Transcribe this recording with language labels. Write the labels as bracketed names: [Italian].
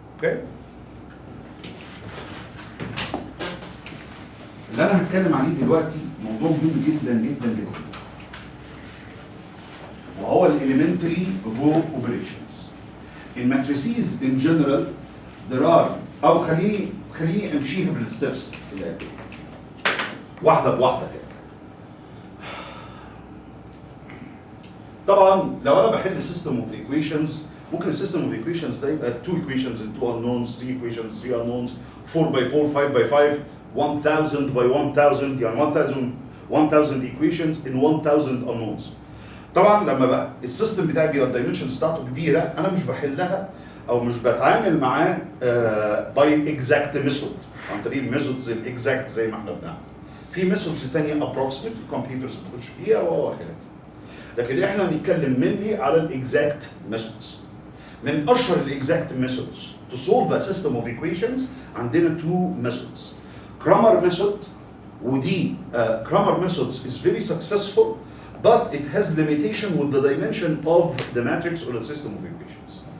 [Arabic] اوكي اللي انا هتكلم عليه دلوقتي موضوع مهم جدا جدا جدا، وهو الاليمنتري جروب اوبريشنز. [English] in matrices in general there are [Arabic] او خليني امشيها بالستبس واحده بواحده كده. طبعا لو انا بحل [English] system of equations ممكن system of equations ده يبقى 2 equations and 2 unknowns, 3 equations, 3 unknowns, 4 by 4, 5 by 5, 1000 by 1000 [Arabic] يعني [English] 1000 equations in 1000 unknowns. [Arabic] طبعا لما بقى السيستم بتاعي بيبقى الدايمنشنز بتاعته كبيره انا مش بحلها او مش بتعامل معاه باي اكزاكت ميثود عن طريق الميثودز الاكزاكت زي ما احنا بنعمل. في ميثودز ثانيه ابروكسيميت الكمبيوترز بتخش فيها وخلافه. لكن احنا هنتكلم منلي على الاكزاكت ميثودز. من اشهر الاكزاكت ميثودز [English] to solve a system of equations [Arabic] عندنا two methods. [English] Cramer method [Arabic] ودي [English] Cramer methods is very successful but it has limitation with the dimension of the matrix or the system of equations.